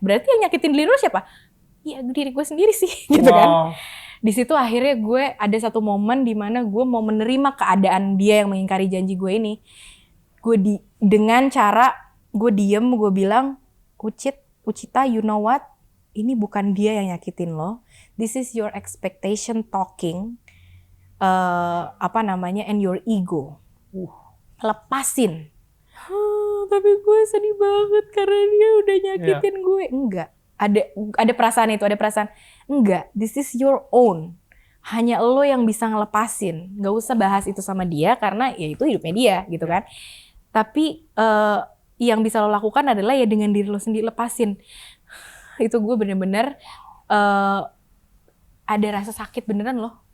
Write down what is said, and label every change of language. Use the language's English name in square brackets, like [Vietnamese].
[Indonesian] Berarti yang nyakitin diri lo siapa? Ya diri gue sendiri sih, gitu kan. Di situ akhirnya gue ada satu momen di mana gue mau menerima keadaan dia yang mengingkari janji gue ini. Dengan cara gue diem, gue bilang, Uchita, [English] you know what? [Indonesian] Ini bukan dia yang nyakitin lo. [English] This is your expectation talking, and your ego. [Indonesian] Lepasin. Tapi gue sedih banget karena dia udah nyakitin gue. Enggak. Ada perasaan itu, enggak, [English] this is your own. [Indonesian] Hanya lo yang bisa ngelepasin. Gak usah bahas itu sama dia karena ya itu hidupnya dia gitu kan. Tapi yang bisa lo lakukan adalah ya dengan diri lo sendiri, lepasin. Itu gue bener-bener ada rasa sakit beneran loh.